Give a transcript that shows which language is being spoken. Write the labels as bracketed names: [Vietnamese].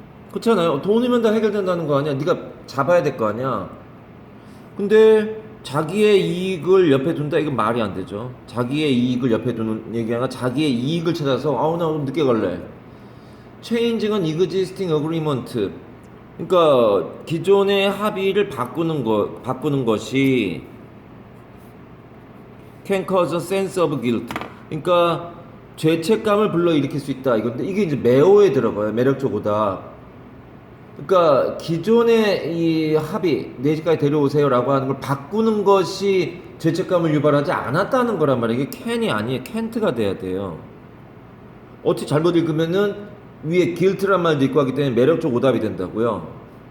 [Korean] 그렇잖아요. 돈이면 다 해결된다는 거 아니야. 네가 잡아야 될 거 아니야. 근데 자기의 이익을 옆에 둔다 이건 말이 안 되죠. 자기의 이익을 옆에 두는 얘기가 아니라 자기의 이익을 찾아서 나 오늘 늦게 갈래. [English] Changing an existing agreement. [Korean] 그러니까 기존의 합의를 바꾸는 것이 [English] can cause a sense of guilt. [Korean] 그러니까 죄책감을 불러일으킬 수 있다. 이건데 이게 이제 매호에 들어가요. 매력적 오답. 그러니까 기존의 이 합의 4시까지 데려오세요라고 하는 걸 바꾸는 것이 죄책감을 유발하지 않았다는 거란 말이에요. 이게 can이 아니에요. can't가 돼야 돼요. 어떻게 잘못 읽으면은 위에 guilt란 말도 있고 하기 때문에 매력적 오답이 된다고요.